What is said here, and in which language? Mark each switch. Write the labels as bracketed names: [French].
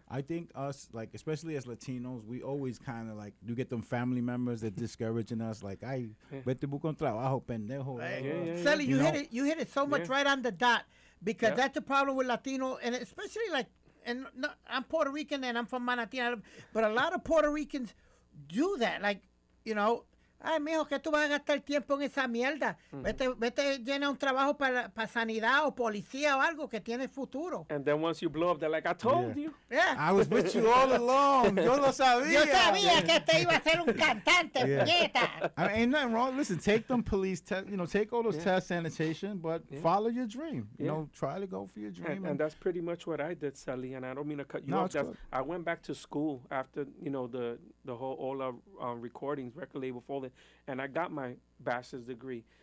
[English] I think us, like, especially as Latinos, we always kind of like, you get them family members that discouraging us, like, [Spanish] ay, vete busca un trabajo, pendejo. [English] Sally, you know? hit it so much right on the dot because that's the problem with Latino, and especially like, and no, I'm Puerto Rican and I'm from Manatí, but a lot of Puerto Ricans do that. [Spanish] Like, ay, mijo, que tú vas a gastar tiempo en esa mierda. Vete llena un trabajo para sanidad o policía o algo que tiene futuro. [English] And then once you blow up, they're like, I told you. Yeah. I was with you all along. [Spanish] Yo lo sabía. Yo sabía que te iba a ser un cantante, puñeta. [English] I mean, ain't nothing wrong. Listen, take them police tests, take all those tests, sanitation, but follow your dream. Try to go for your dream. And that's pretty much what I did, Sally. And I don't mean to cut you No, off. it's good. I went back to school after the whole all our recordings, record label folded, and I got my bachelor's degree.